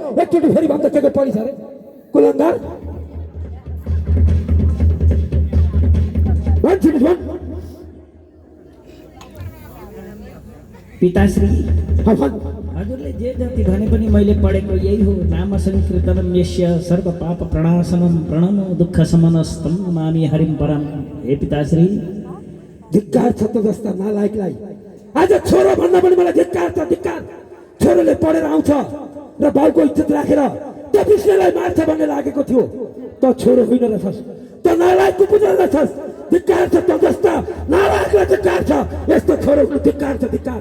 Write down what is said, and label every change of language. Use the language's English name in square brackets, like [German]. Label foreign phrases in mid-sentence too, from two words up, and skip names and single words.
[Nepali] एकचोटि फेरि भन्दा के पढिस अरे कुलङ्गार? पिताश्री, हजुरले जे जति भने पनि मैले पढेको यही हो। [Sanskrit] नाम संकीर्तनम यस्य सर्व पाप प्रणाशनम प्रणमो दुःख शमनस्तम नमामि हरिं परम। [Nepali] हे पिताश्री, धिक्कार छ त जस्ता नालायकलाई। आज छोरो भन्दा पनि मलाई धिक्कार छ, धिक्कार। छोरोले पढेर आउँछ र बाउको इज्जत राखेर त्यो विष्णुलाई मार्छ भन्ने लागेको थियो। त छोरो होइन रहेछस्, त नालायकको पुत्र रहेछस्। धिक्कार छ त जस्ता नालायकलाई, धिक्कार छ। यस्तो छोरो हुनु धिक्कार छ, धिक्कार।